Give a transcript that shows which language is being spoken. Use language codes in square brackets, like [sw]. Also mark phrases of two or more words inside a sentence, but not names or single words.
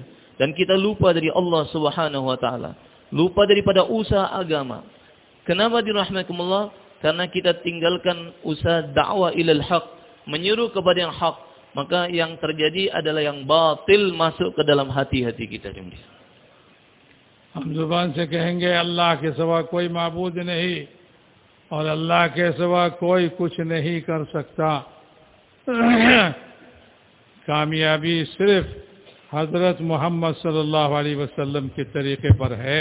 [id] Dan kita lupa dari [ar] الله سبحانه وتعالى. [id] Lupa daripada usaha agama. Kenapa dirahmatkumullah? Karena kita tinggalkan usaha dakwah [ar] إلى الحق, [id] menyeru kepada yang hak. Maka yang terjadi adalah yang batil masuk ke dalam hati-hati kita. [hi] हम जुबान से कहेंगे अल्लाह के सिवा कोई माबूद नहीं और अल्लाह के सिवा कोई कुछ नहीं कर सकता। कामयाबी सिर्फ हजरत मोहम्मद [ar] صلى الله عليه وسلم [hi] के तरीके पर है।